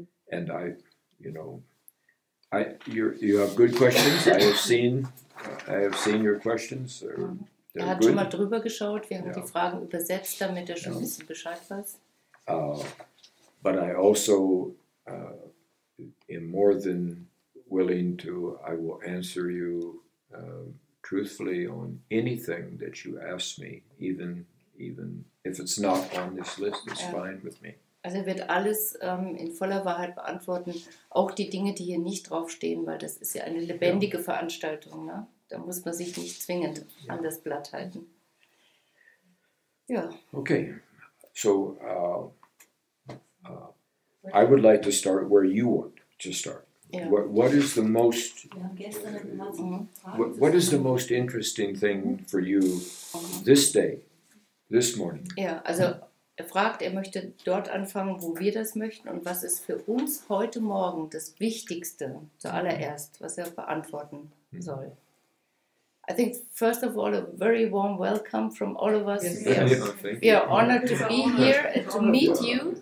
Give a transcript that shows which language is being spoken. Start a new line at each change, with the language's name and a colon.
English: And you have good questions. I have seen your questions.
German: Er hat schon mal drüber geschaut. Wir haben die Fragen übersetzt, damit er schon ein bisschen Bescheid weiß.
English: But I also am more than willing to. I will answer you truthfully on anything that you ask me, even if it's not on this list. It's fine with me.
German: Also er wird alles in voller Wahrheit beantworten, auch die Dinge, die hier nicht draufstehen, weil das ist ja eine lebendige Veranstaltung. Ne? Da muss man sich nicht zwingend an das Blatt halten. Ja.
English: Okay, so I would like to start where you want to start.
German: Ja.
English: What is the most
German: Wir haben gestern eine ganze Frage
English: what is the most interesting thing for you this day, this morning?
German: Ja, also er fragt, er möchte dort anfangen, wo wir das möchten und was ist für uns heute Morgen das Wichtigste zuallererst, was er beantworten soll.
English: I think first of all a very warm welcome from all of us. We are honored to be here and to meet you.